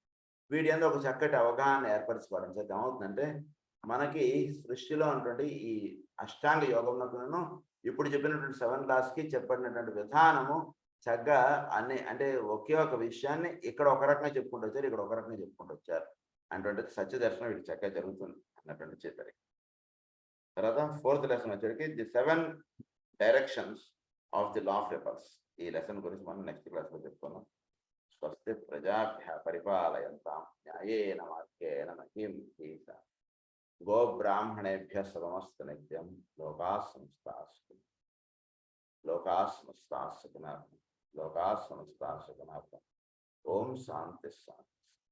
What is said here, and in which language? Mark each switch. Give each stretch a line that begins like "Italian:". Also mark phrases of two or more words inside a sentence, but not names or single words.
Telugu: వీడి అంతా ఒక చక్కటి అవగాహన ఏర్పరచుకోవడం చేత ఏమవుతుందంటే మనకి సృష్టిలో ఉన్నటువంటి ఈ అష్టాంగ యోగంలో ఇప్పుడు చెప్పినటువంటి 7 లాస్కి చెప్పినటువంటి విధానము చక్కగా అన్ని అంటే ఒకే ఒక విషయాన్ని ఇక్కడ ఒక రకంగా చెప్పుకుంటూ వచ్చారు, ఇక్కడ ఒక రకంగా చెప్పుకుంటూ వచ్చారు అన్నటువంటి సత్య దర్శనం వీడికి చక్కగా జరుగుతుంది అన్నటువంటి చెప్పారు.
English: తర్వాత 4th lesson వచ్చేటికి the 7 directions of the law of ripples.
Telugu: ఈ లెసన్ గురించి మనం
English: next class
Telugu: చెప్పుకున్నాం.
Sanskrit: स्वस्ति प्रजाभ्य परिपालयन्तां न्यायेन मार्गेण महीं महीषा गोब्राह्मणेभ्य समस्तु नित्यं लोकाः समस्ताः सुखिनः भवन्तु. ॐ शान्ति शान्ति.